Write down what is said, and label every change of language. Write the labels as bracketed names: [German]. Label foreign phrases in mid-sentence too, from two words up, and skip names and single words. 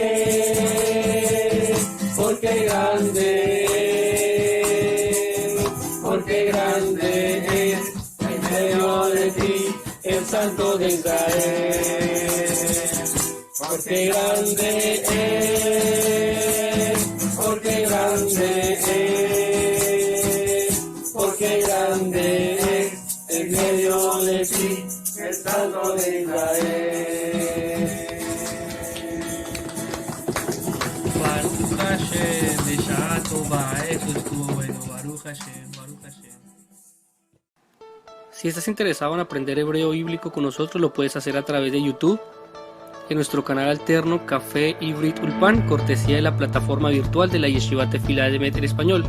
[Spanish] es, porque grande es, porque grande es en medio de ti el Santo de Israel, porque grande es, porque grande es, porque grande es en medio de ti el Santo de Israel. [Hebrew] ברוך השם, בשעה טובה, [Spanish] eso estuvo bueno, [Hebrew] ברוך השם, ברוך השם. [Spanish] Si estás interesado en aprender hebreo bíblico con nosotros, lo puedes hacer a través de YouTube, en nuestro canal alterno Café Ivrit Ulpan, cortesía de la plataforma virtual de la Yeshiva Tefila Emet en español.